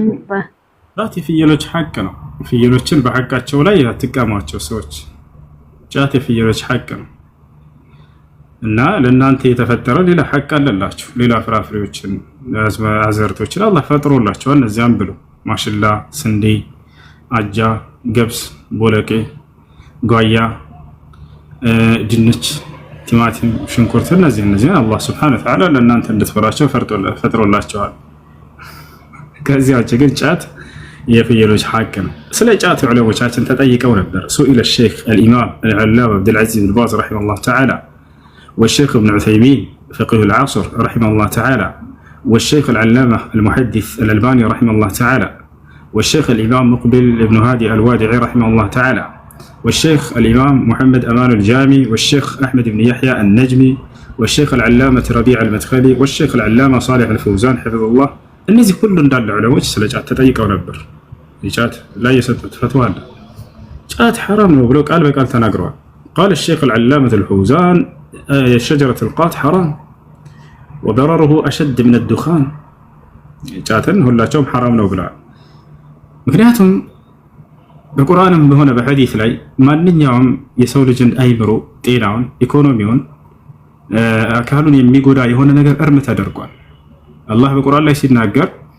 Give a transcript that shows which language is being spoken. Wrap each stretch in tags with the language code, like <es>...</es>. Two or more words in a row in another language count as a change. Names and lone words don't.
<am>ጫት የፍየሎች ሐቅ ነው። ፍየሎችን በሐቃቸው ላይ ያትቀማቸው ሰዎች ጫት የፍየሎች ሐቅ ነው እና ለእናንተ የተፈጠረ ሌላ ሐቅ አለላችሁ። ሌላ ፍራፍሬዎችን አዘርቶችን አላህ ፈጥሮላችኋል። እነዚያም ብሎ ማሽላ፣ ስንዴ፣ አጃ፣ ገብስ፣ ቦለቄ፣ ጓያ፣ ድንች፣ ቲማቲም፣ ሽንኩርት እነዚህ አላህ</am> <ar>سبحانه وتعالى</ar> <am>ለእናንተ እንድትበላቸው ፈጥሮላችኋል። ከዚያ ውጭ ግን ጫት የፍየሎች ሐቅ ነው። ስለ ጫት ዑለሞቻችን ተጠይቀው ነበር። ሱኢለ</am> <ar>الشيخ الإمام العلامة عبد العزيز بن باز رحمه الله تعالى والشيخ ابن عثيمين فقيه العصر رحمه الله تعالى والشيخ العلامة المحدث الألباني رحمه الله تعالى والشيخ الإمام مقبل ابن هادي الوادعي رحمه الله تعالى والشيخ الإمام محمد أمان الجامي والشيخ أحمد بن يحيى النجمي والشيخ العلامة ربيع المدخلي والشيخ العلامة صالح الفوزان حفظه الله النزي كل</ar> <am>እንዳለ ዑለሞች ስለ ጫት ተጠይቀው ነበር። ጫት ላይ የሰጡት ፈትዋ አለ። ጫት حرام ነው ብለው ቃል በቃል ተናግረዋል።</am> <ar>قال الشيخ العلامة الفوزان شجرة القات حرام وضرره أشد من الدخان</ar> <am>ጫትን ሁላቸውም حرام ነው ብለዋል። ምክንያቱም በቁርአንም በሆነ በሐዲስ ላይ ማንኛውም የሰው ልጅን አይምሮ፣ ጤናውን፣ ኢኮኖሚውን፣ አካሉን የሚጎዳ የሆነ ነገር እርም ተደርጓል። አላህ በቁርአን ላይ ሲናገር</am>